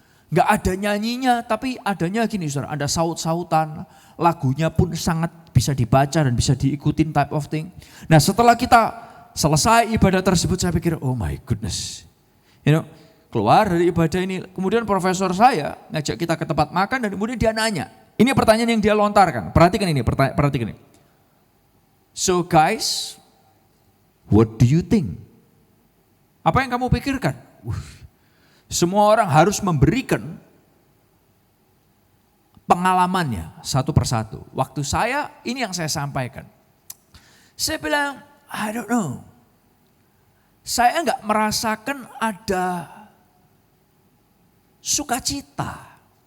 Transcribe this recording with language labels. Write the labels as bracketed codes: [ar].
[id] Gak ada nyanyinya, tapi adanya gini saudara, ada saut-sautan, lagunya pun sangat bisa dibaca dan bisa diikutin [en] type of thing. [id] Nah setelah kita selesai ibadah tersebut, saya pikir, [en] oh my goodness. [id] Keluar dari ibadah ini, kemudian profesor saya ngajak kita ke tempat makan dan kemudian dia nanya. Ini pertanyaan yang dia lontarkan, perhatikan ini. [en] So guys, what do you think? [id] Apa yang kamu pikirkan? Semua orang harus memberikan pengalamannya satu persatu. Waktu saya, ini yang saya sampaikan. Saya bilang, [en] I don't know. [id] Saya enggak merasakan ada sukacita.